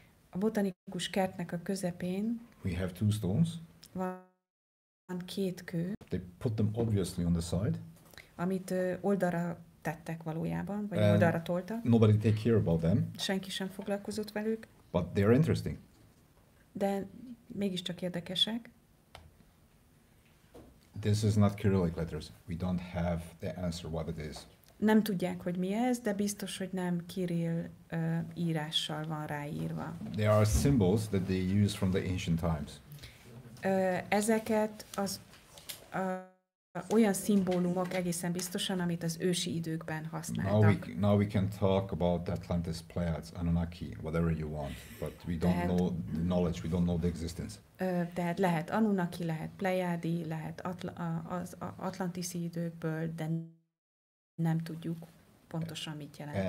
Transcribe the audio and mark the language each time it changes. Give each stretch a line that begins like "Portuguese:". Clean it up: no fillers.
Hungarian: a botanikus kertnek a közepén
English: we have 2 stones.
Hungarian: van 2 kő,
English: They put them obviously on the side.
Hungarian: amit oldalra tettek valójában, vagy oldalra toltak.
English: Nobody take care about them,
Hungarian: Senki sem foglalkozott velük,
English: but they're interesting.
Hungarian: de mégiscsak érdekesek.
English: This is not Cyrillic letters. We don't have the answer what it is.
Hungarian: Nem tudják, hogy mi ez, de biztos, hogy nem Kirill írással van ráírva.
English: There are symbols that they use from the ancient times.
Hungarian: Ezeket olyan szimbólumok egészen biztosan, amit az ősi időkben használtak.
English: Now we can talk about Atlantis, Pleiades, Anunnaki, whatever you want, but we don't know the knowledge, we don't know the existence.
Hungarian: Tehát lehet Anunnaki, lehet Pleiadi, lehet az atlantiszi időkből, de nem tudjuk pontosan mit jelent.